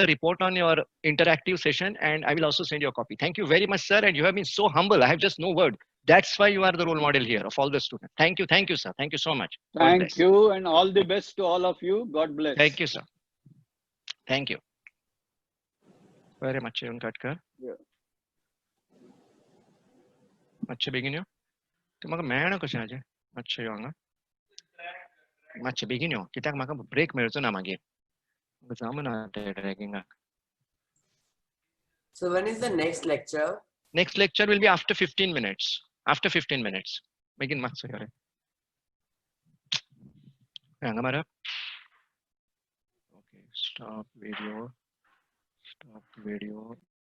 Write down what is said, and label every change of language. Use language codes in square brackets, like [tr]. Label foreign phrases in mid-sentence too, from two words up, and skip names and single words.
[en] a report on your interactive session, and I will also send you a copy. Thank you very much, sir. And you have been so humble. I have just no word. That's why you are the role model here of all the students. Thank you, sir. Thank you so much. God Thank bless. you, and all the best to all of you. God bless. Thank you, sir. Thank you very much, Evan Katkar. Yeah. [kok] मातशें बेगीन यो तूं म्हाका मेळना कशें हाजें मातशें यो हांगा मातशें बेगीन यो कित्याक म्हाका ब्रेक मेळचो ना मागीर म्हाका जमना ते ट्रॅकिंगाक. [en] So when is the next lecture? Next lecture will be after 15 minutes. After 15 minutes. [kok] बेगीन मातसो यो रे हांगा मारप. [en] Okay, stop video.